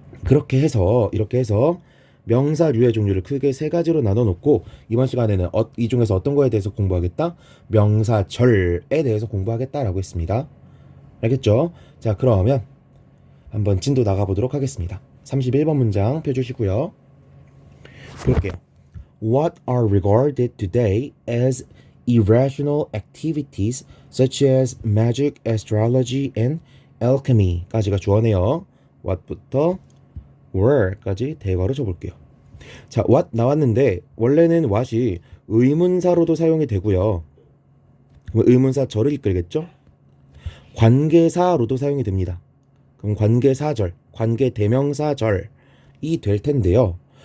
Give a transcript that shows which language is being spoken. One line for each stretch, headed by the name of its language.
Korean: 이렇게 해서 명사류의 종류를 크게 세 가지로 나눠 놓고 이번 시간에는 이 중에서 어떤 거에 대해서 공부하겠다? 명사절에 대해서 공부하겠다라고 했습니다. 알겠죠? 자, 그러면 한번 진도 나가보도록 하겠습니다. 31번 문장 펴주시고요. 볼게요.
English: What are regarded today as irrational activities such as magic, astrology, and alchemy
Korean: 까지가 주어네요. what부터 were까지 대괄호 줘볼게요. 자, what 나왔는데 원래는 what이 의문사로도 사용이 되고요. 그럼 의문사 절을 이끌겠죠? 관계사로도 사용이 됩니다. 그럼 관계사절, 관계대명사절이 될 텐데요.